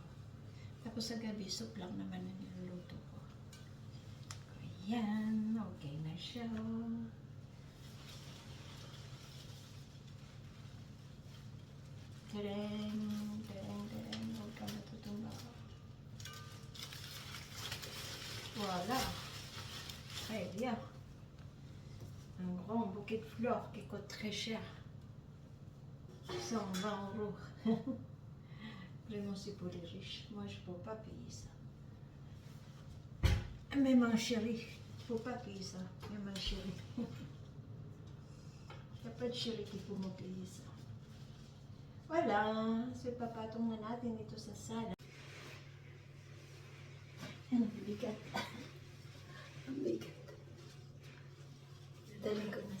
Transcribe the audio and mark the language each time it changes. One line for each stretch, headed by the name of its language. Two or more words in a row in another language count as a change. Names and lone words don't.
Filipino: Tapos sa gabi, soup lang naman ang niluluto ko. Ayan. Okay na siya. Tereng. Huwag ka matutumba.
French: Voilà. Très bien. Un grand bouquet de fleurs qui coûte très cher. 120 euros. Vraiment, c'est pour les riches. Moi, je ne peux pas payer ça. Mais ma chérie, il ne faut pas payer ça. Mais ma chérie. Il n'y a pas de chérie qui peut me payer ça. Voilà.
Filipino: So, papatong na natin ito sa sala. Ang bigat. Ang bigat. Daling ko